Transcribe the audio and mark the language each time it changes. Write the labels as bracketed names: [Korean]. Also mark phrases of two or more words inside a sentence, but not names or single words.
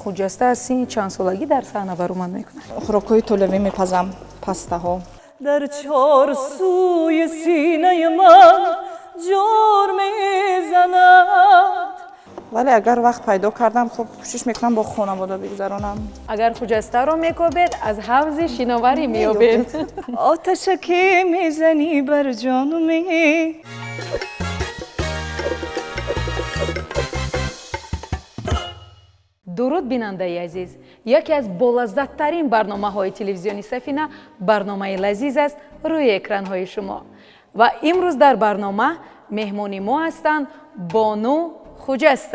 [Tajik] хуҷаста аз синни чандсолагӣ дар саҳна баромад мекунад? хӯрокҳои толавӣ мепазам, пастаҳо. [Persian] در چار سوی سینه من جور میزند. [Tajik] вале агар вақт пайдо кардам, хуб кӯшиш мекунам бо хонавода бигузаронам. агар хуҷастаро мекобед аз ҳавзи шиноварӣ меёбед. [Persian] آتش که میزنی بر جانمی. [Tajik] дуруд бинандаи азиз, яке аз болаззаттарин барномаҳои телевизиони Сафина барномаи лазиз аст рӯи экранҳои шумо. ва имрӯз дар барнома меҳмони мо ҳастанд Бону Хуҷаста.